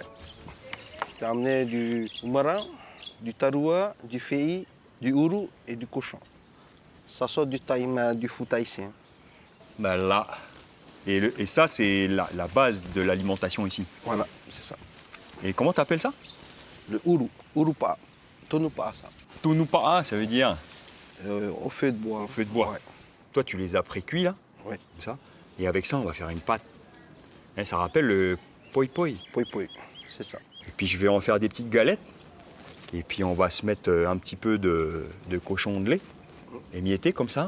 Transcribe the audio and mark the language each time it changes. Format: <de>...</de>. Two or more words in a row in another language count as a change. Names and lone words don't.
<fr>J'ai amené du marin, du taroua, du fei, du ourou et du cochon. Ça sort du taïma, du fou tahitien. Là. Et ça, c'est la base de l'alimentation ici. Voilà, c'est ça. Et comment t'appelles ça? Le ourou, urupa, tonupa, ça. Tunupa'a, ça veut dire Au feu de bois. au feu de bois. Ouais. Toi, tu les as pré-cuits, là, Ouais. comme ça. Et avec ça, on va faire une pâte. Et ça rappelle le poi poi. Poi poi, c'est ça. Et puis, je vais en faire des petites galettes. Et puis, on va se mettre un petit peu de cochon de lait, émietté comme ça.</fr>